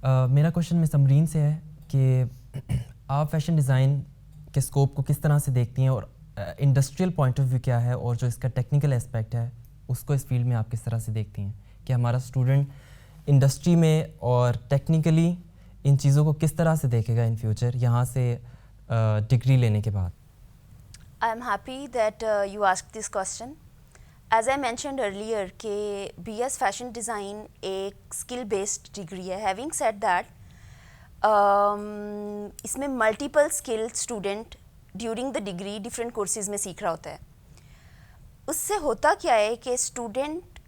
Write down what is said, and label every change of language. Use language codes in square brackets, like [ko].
[ur] میرا کوشچن مس امرین سے ہے کہ آپ فیشن ڈیزائن کے اسکوپ کو کس طرح سے دیکھتی ہیں اور انڈسٹریل پوائنٹ آف ویو کیا ہے, اور جو اس کا ٹیکنیکل اسپیکٹ ہے اس کو اس فیلڈ میں آپ کس طرح سے دیکھتی ہیں کہ ہمارا اسٹوڈنٹ انڈسٹری میں اور ٹیکنیکلی ان چیزوں کو کس طرح سے دیکھے گا ان فیوچر یہاں سے ڈگری لینے کے بعد؟ [en] I am happy that you asked this question. As I mentioned earlier [ur] کہ BS فیشن ڈیزائن ایک اسکل بیسڈ ڈگری ہے. [en] having said that [ur] اس میں multiple skill student during the degree different courses میں سیکھ رہا ہوتا ہے. اس سے ہوتا کیا ہے کہ اسٹوڈنٹ